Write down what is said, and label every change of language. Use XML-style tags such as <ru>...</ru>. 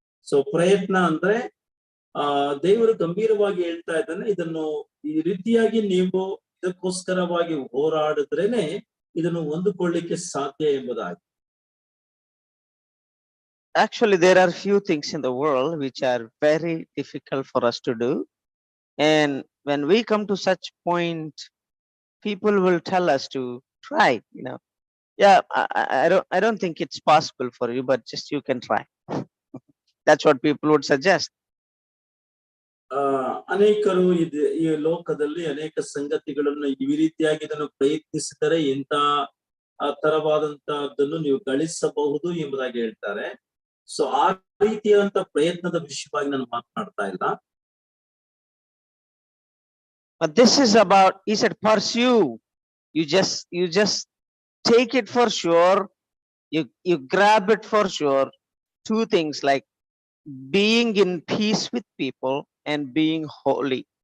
<kn>So ಪ್ರಯತ್ನ ಅಂದ್ರೆ ದೇವರು ಗಂಭೀರವಾಗಿ ಹೇಳ್ತಾ ಇದ್ದಾನೆ, ಇದನ್ನು ಈ ರೀತಿಯಾಗಿ ನೀವು ಇದಕ್ಕೋಸ್ಕರವಾಗಿ ಹೋರಾಡಿದ್ರೇನೆ ಇದನ್ನು ಹೊಂದಿಕೊಳ್ಳಿಕ್ಕೆ ಸಾಧ್ಯ ಎಂಬುದಾಗಿ.</kn> <en>Actually, there are few things in the world which are very difficult for us to do, and when we come to such point, people will tell us to try. You know, yeah, I don't think it's possible for you, but just you can try. That's what people would suggest.</en> <kn>ಅನೇಕರು ಈ ಲೋಕದಲ್ಲಿ ಅನೇಕ ಸಂಗತಿಗಳನ್ನು ಈ ರೀತಿಯಾಗಿ ಇದನ್ನು ಪ್ರಯತ್ನಿಸಿದರೆ ಇಂಥ ತರವಾದಂತಹದ್ದನ್ನು ನೀವು ಗಳಿಸಬಹುದು ಎಂಬುದಾಗಿ ಹೇಳ್ತಾರೆ. ಸೊ ಆ ರೀತಿಯಾದಂತ ಪ್ರಯತ್ನದ ವಿಷಯವಾಗಿ ನಾನು ಮಾತನಾಡ್ತಾ ಇಲ್ಲ.</kn> <en>But this is about, he said, pursue. You just take it for sure. You grab it for sure. Two things like being in peace with people and being holy.</en>